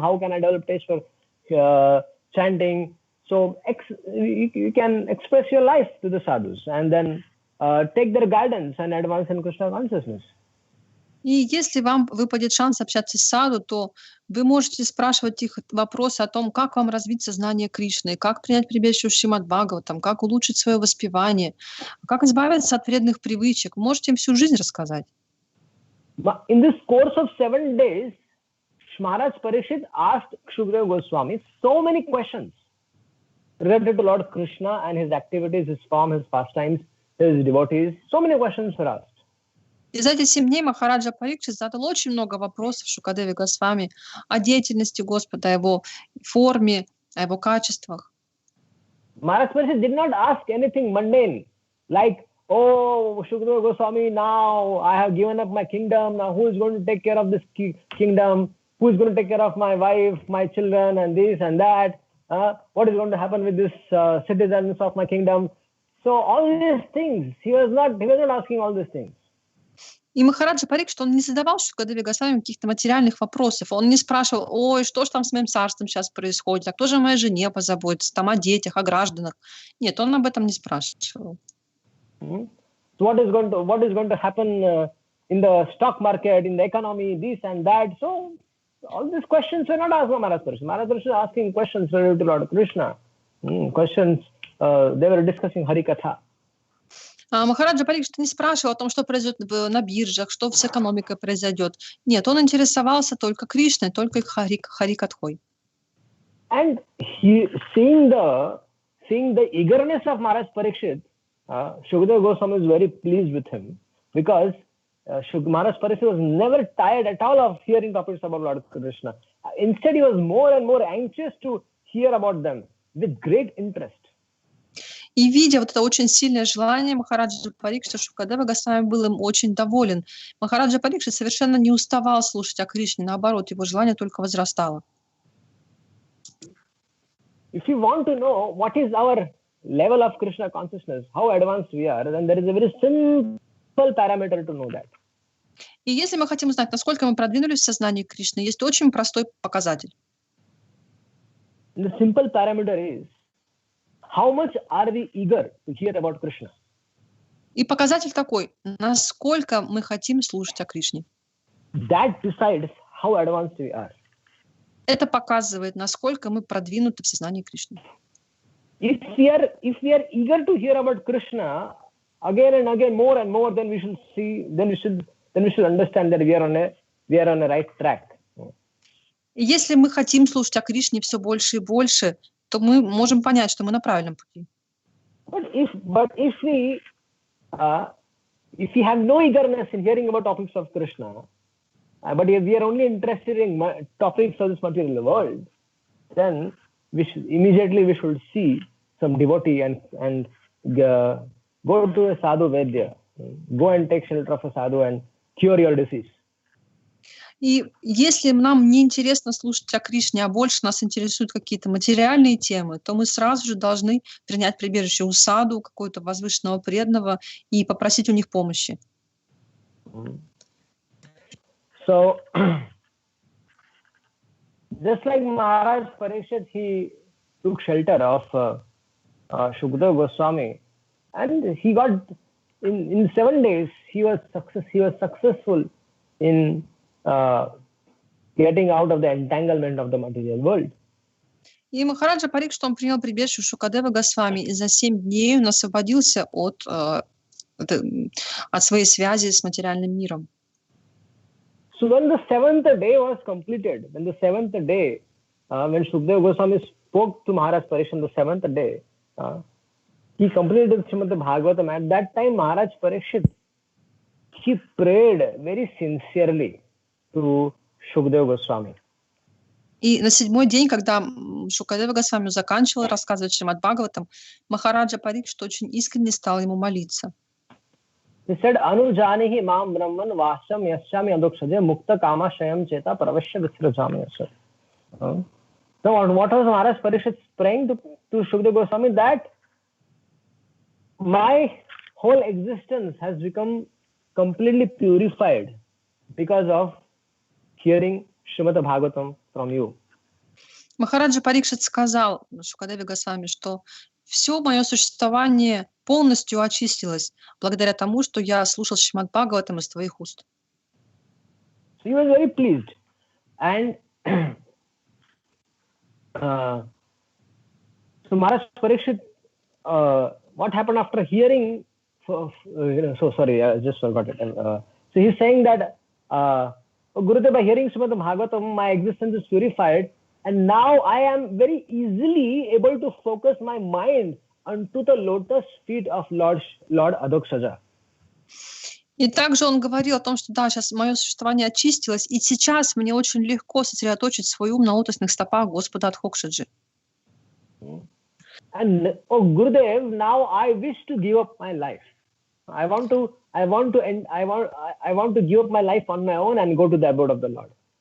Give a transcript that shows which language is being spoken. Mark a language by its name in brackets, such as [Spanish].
[English] How can I develop taste for chanting? So you can express your life to the sadhus and then take their guidance and advance in Krishna consciousness. [Russian] И если вам выпадет шанс общаться с саду, то вы можете спрашивать их вопросы о том, как вам развить сознание Кришны, как принять прибежище в Шримад Бхагаватам, как улучшить свое воспевание, как избавиться от вредных привычек. Можете им всю жизнь рассказать. [English] In this course of 7 days, Maharaj Parikshit asked Shukadeva Goswami so many questions related to Lord Krishna and his activities, his form, his pastimes, his devotees. So many questions were asked. [Russian] И за эти 7 дней Махараджа Парикшит задал очень много вопросов Шукадеве Госвами о деятельности Господа, о его форме, о его качествах. [English] Maharaj Parikshit did not ask anything mundane, like, oh, Shukadeva Goswami, now I have given up my kingdom, now who is going to take care of this kingdom? Who is going to take care of my wife, my children, and this and that? What is going to happen with this citizens of my kingdom? So all these things, he was not asking all these things. [Russian] И Махараджа Парикшит, он не задавал Шукадеве Госвами каких-то материальных вопросов. Он не спрашивал, ой, что же там с моим царством сейчас происходит, а кто же о моей жене позаботится, там о детях, о гражданах. Нет, он об этом не спрашивал. [English] So what is going to happen in the stock market, in the economy, this and that? So all these questions were not asked by Maharaj Parikshit. Maharaj Parikshit was asking questions related to Lord Krishna. Questions, they were discussing Hari Katha. [Russian] Махараджа Парикшит не спрашивал о том, что произойдет на биржах, что с экономикой произойдет. Нет, он интересовался только Кришной, только Хари Катхой. [English] And seeing the eagerness of Maharaj Parikshit, Shukadeva Goswami is very pleased with him, because Maharaj Parikshit was never tired at all of hearing topics about Lord Krishna. Instead, he was more and more anxious to hear about them with great interest. [Russian] И видя вот это очень сильное желание Махараджа Парикшита, Шукадева Госвами был им очень доволен. Махараджа Парикшит совершенно не уставал слушать о Кришне, наоборот, его желание только возрастало. [English] If you want to know what is our level of Krishna consciousness, how advanced we are, then there is a very simple parameter to know that. [Russian] И если мы хотим узнать, насколько мы продвинулись в сознании Кришны, есть очень простой показатель. [English] The simple parameter is how much are we eager to hear about Krishna? [Russian] И показатель такой, насколько мы хотим слушать о Кришне. [English] That decides how advanced we are. [Russian] Это показывает, насколько мы продвинуты в сознании Кришны. [English] If we are eager to hear about Krishna again and again, more and more, then we should see, then we should understand that we are on a right track. [Russian] И если мы хотим слушать о Кришне все больше и больше, то мы можем понять, что мы на правильном пути. [English] But if we have no eagerness in hearing about topics of Krishna, but if we are only interested in topics of this material world, then we should see some devotee and go to a sadhu Vaidya, go and take shelter of a sadhu and cure your disease. [Russian] И если нам не интересно слушать о Кришне, а больше нас интересуют какие-то материальные темы, то мы сразу же должны принять прибежище у саду, какого-то возвышенного преданного и попросить у них помощи. [English] So, just like Maharaj Parikshit, he took shelter of Shukdev Goswami, and he got in 7 days he was successful in getting out of the entanglement of the material world. [Russian] И Махараджа Парикшит, он принял прибежище у Шукадева Госвами, и за 7 дней он освободился от своей связи с материальным миром. [English] So when the 7th day was completed, when Shukdev Goswami spoke to Maharaj Parikshit on the 7th day, he completed Srimad Bhagavatam. At that time, Maharaj Parikshit, he prayed very sincerely to Shukdev Goswami. [Russian] И на 7-й день, когда Шукадева Госвами заканчивал рассказывать Шримад Бхагаватам, Махараджа Парикшит очень искренне стал ему молиться. [English] He said, [Sanskrit] Anujanihi mam brahman vasam yasyami adukshaje mukta kama shayam cheta pravashya visrajami yasya. [English] So what was Maharaj Parikshit praying to Shukdev Goswami? That my whole existence has become completely purified because of hearing Srimad Bhagavatam from you. [Russian] Махараджа Парикшит сказал Шукадеве Госвами, что все мое существование полностью очистилось благодаря тому, что я слушал Шримад Бхагаватам из твоих уст. [English] So he was very pleased. And so Maharaj Parikshit, what happened after hearing, sorry, I just forgot it. So he's saying that, Gurudev, by hearing Srimad Bhagavatam, my existence is purified, and now I am very easily able to focus my mind onto the lotus feet of Lord Adhokshaja. [Russian] И также он говорил о том, что да, сейчас мое существование очистилось, и сейчас мне очень легко сосредоточить свой ум на лотосных стопах Господа Адхокшаджи. [English] And Gurudev, now I wish to give up my life. I want to give up my life on my own and go to the abode of the Lord.